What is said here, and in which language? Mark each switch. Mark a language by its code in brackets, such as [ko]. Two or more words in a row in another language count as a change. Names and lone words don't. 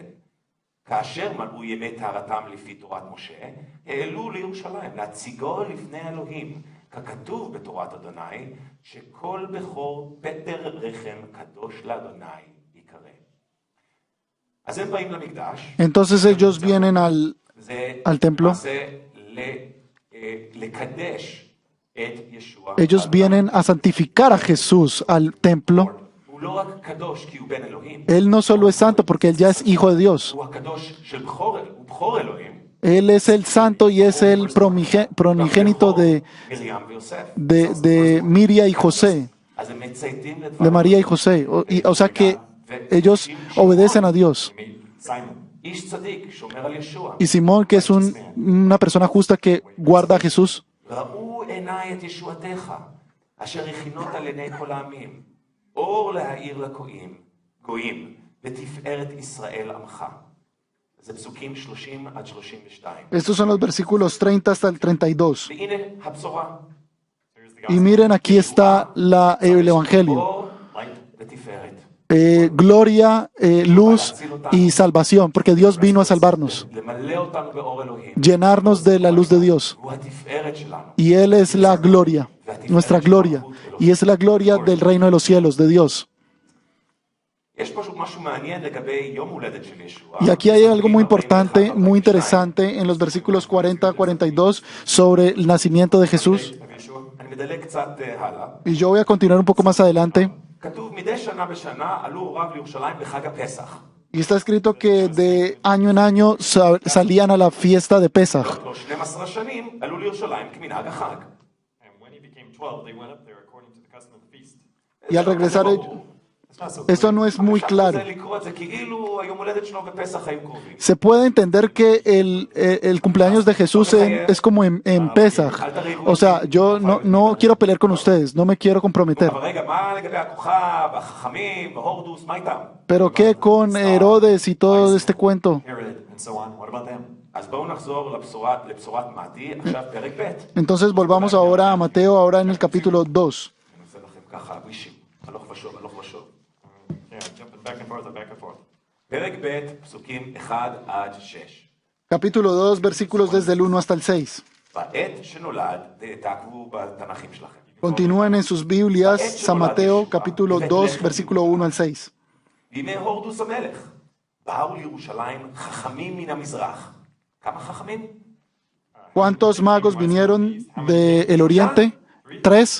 [he] כאשר מלאו ימי טהרתם לפי תורת משה, העלו לירושלים להציגו לפני אלוהים, ככתוב בתורת אדוני, שכל בכור פטר רחם קדוש לאדוני יקרא. אז הם באים למקדש. [es] Entonces ellos vienen al templo. [he] זה לקדש את ישוע. [es] Ellos vienen a santificar a Jesús al templo. [he] הוא לא רק קדוש כי הוא בן אלוהים. [es] Él no solo es santo porque Él ya es hijo de Dios. [he] הוא הקדוש של בכור, הוא בכור אלוהים. [es] Él es el santo y es el primogénito [he] מרים ויוסף. [es] de Miria y José, [he] אז הם מצייתים לדבר. [es] de María y José. O sea que ellos obedecen a Dios. Simon. [he] איש צדיק שומר על ישוע. [es] Y Simón, que es una persona justa que guarda a Jesús, [he] ראו עיניי את ישועתך, אשר הכינות על עיני כל העמים, אור להאיר לגויים, ותפארת ישראל עמך. זה פסוקים 30 עד 32. [es] estos son los versículos 30 hasta el 32. [he] והנה הבשורה. [en] Here's the [es] Y [en] gospel. [es] miren, aquí está el Evangelio. [he] אור ותפארת. [es] Gloria, luz y salvación, porque Dios vino a salvarnos, [he] למלא אותנו באור אלוהים. [es] llenarnos de la luz de Dios. [he] הוא התפארת שלנו. [es] Y Él es la gloria, nuestra gloria, y es la gloria del reino de los cielos, de Dios. [he] יש פשוט משהו מעניין לגבי יום הולדת של ישוע. [es] Y aquí hay algo muy importante, muy interesante en los versículos 40 a 42 sobre el nacimiento de Jesús. [he] אני מדלג קצת הלאה. [es] Y yo voy a continuar un poco más adelante. [he] כתוב מדי שנה בשנה עלו הוריו לירושלים בחג הפסח. [es] Y está escrito que de año en año salían a la fiesta de Pesach. [he] לו 12 שנים עלו לירושלים כמנהג החג. [en] And when he became 12, they went up there according to the custom of the feast. [es] Y al regresar, [en] It's not so [es] esto no es muy [he] אפשר [es] claro. [he] לקרוא את זה כאילו היום הולדת שלו בפסח היו קרובים. [es] Se puede entender que el cumpleaños de Jesús es como en Pesach. O sea, yo no quiero pelear con ustedes, no me quiero comprometer. [he] אבל רגע, מה לגבי הכוכב, החכמים, והורדוס, מה איתם? [es] Pero ¿qué con Herodes y todo este cuento? [en] Herod and so on. What about them? [he] אז בואו נחזור לבשורת מתי, עכשיו פרק ב'. [es] Entonces volvamos ahora a Mateo, ahora en el capítulo 2. [he] אני עושה לכם ככה, וישים, הלוך ושוב, הלוך ושוב. [en] Yeah, jumping back and forth, back and forth. [he] פרק ב', פסוקים 1 עד 6. [es] Capítulo 2, versículos desde el 1 hasta el 6. [he] בעת שנולד, תעקבו בתנ"כים שלכם. [es] Continúen en sus Biblias, San Mateo, capítulo 2, versículo 1 al 6. [he] בימי הורדוס המלך, באו לירושלים חכמים מן המזרח. כמה חכמים? [es] ¿Cuántos magos vinieron del oriente? 3,